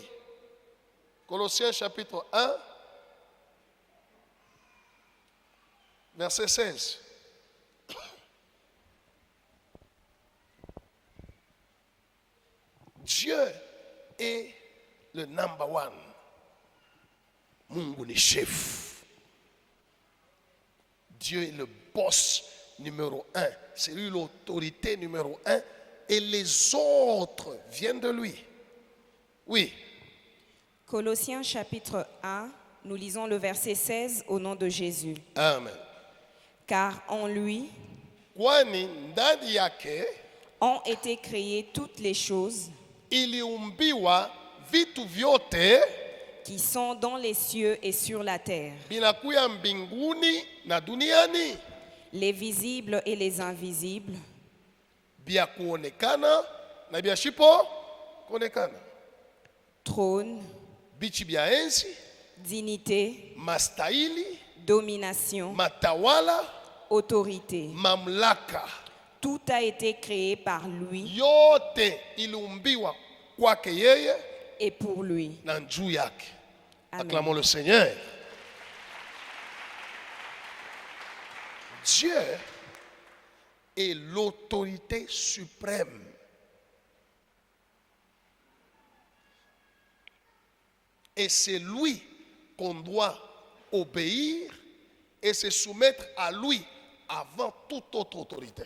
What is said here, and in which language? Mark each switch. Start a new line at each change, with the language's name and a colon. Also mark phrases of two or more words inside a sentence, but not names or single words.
French: Colossiens chapitre 1, verset 16. Dieu est le
English: number one.
Swahili: Mungu ni chef.
French: Dieu est le boss numéro un. C'est lui l'autorité numéro un. Et les autres viennent de lui. Oui. Colossiens chapitre 1, nous lisons le verset 16 au nom de Jésus. Amen. Car en lui
Swahili: Kwani ndani yake
French: ont été créées toutes les choses
Swahili: iliumbiwa vitu vyote
French: qui sont dans les cieux et sur la terre,
Swahili: binakuya mbinguni na duniani,
French: les visibles et les invisibles,
Swahili: bya kuonekana na bya shipo kuonekana,
French: trône,
Swahili: bichi bya enzi,
French: dignité,
Swahili: mastaili,
French: domination,
Swahili: matawala,
French: autorité.
Swahili: mamlaka,
French: Tout a été créé par lui
Swahili: yote iliumbiwa kwake yeye
French: et pour lui.
Swahili: na juu yake.
French: Amen. Acclamons le Seigneur. Dieu est l'autorité suprême. Et c'est lui qu'on doit obéir et se soumettre à lui avant toute autre autorité.